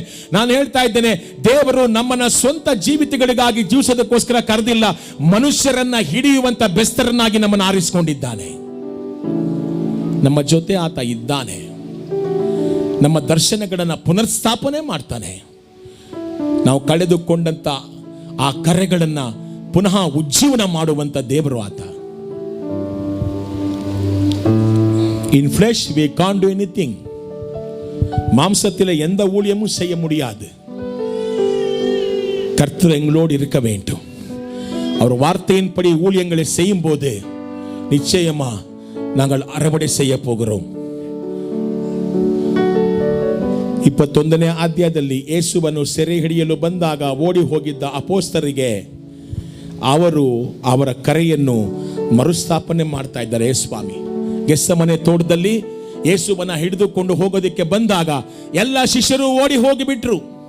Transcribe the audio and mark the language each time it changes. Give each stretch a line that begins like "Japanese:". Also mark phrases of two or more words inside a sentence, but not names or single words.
Kannada: ನಾನು ಹೇಳ್ತಾ ಇದ್ದೇನೆ, ದೇವರು ನಮ್ಮನ್ನ ಸ್ವಂತ ಜೀವಿತಗಳಿಗಾಗಿ ಜೀವಿಸೋದಕ್ಕೋಸ್ಕರ ಕರೆದಿಲ್ಲ, ಮನುಷ್ಯರನ್ನ ಹಿಡಿಯುವಂತ ಬೆಸ್ತರನ್ನಾಗಿ ನಮ್ಮನ್ನು ಆರಿಸಿಕೊಂಡಿದ್ದಾನೆ. ನಮ್ಮ ಜೊತೆ ಆತ ಇದ್ದಾನೆ. ನಮ್ಮ ದರ್ಶನಗಳನ್ನು ಪುನರ್ಸ್ಥಾಪನೆ ಮಾಡ್ತಾನೆ. ನಾವು ಕಳೆದುಕೊಂಡಂತ ಆ ಕರೆಗಳನ್ನು ಪುನಃ ಉಜ್ಜೀವನ ಮಾಡುವಂತ ದೇವರು ಆತ.
English: in flesh we can't do anything.
Tamil: மாம்சத்தில் எந்த ஊழியமும் செய்ய முடியாது. கர்த்தர் எங்களோடு இருக்க வேண்டும். அவர் வார்த்தையின்படி ஊழியங்களை செய்யும் போது நிச்சயமா நாங்கள் அறுவடை செய்ய போகிறோம்.
Kannada: 21ನೇ ಅಧ್ಯಾಯದಲ್ಲಿ ಯೇಸುವನ್ನು ಸೆರೆ ಹಿಡಿಯಲು ಬಂದಾಗ ಓಡಿ ಹೋಗಿದ್ದ ಅಪೊಸ್ತಲರಿಗೆ ಅವರು ಅವರ ಕರೆಯನ್ನು ಮರುಸ್ಥಾಪನೆ ಮಾಡ್ತಾ ಇದ್ದಾರೆ. ಸ್ವಾಮಿ ಗೆತ್ಸೆಮನೆ ತೋಟದಲ್ಲಿ ಯೇಸುವನ್ನ ಹಿಡಿದುಕೊಂಡು ಹೋಗೋದಕ್ಕೆ ಬಂದಾಗ ಎಲ್ಲ ಶಿಷ್ಯರು ಓಡಿ ಹೋಗಿಬಿಟ್ರು.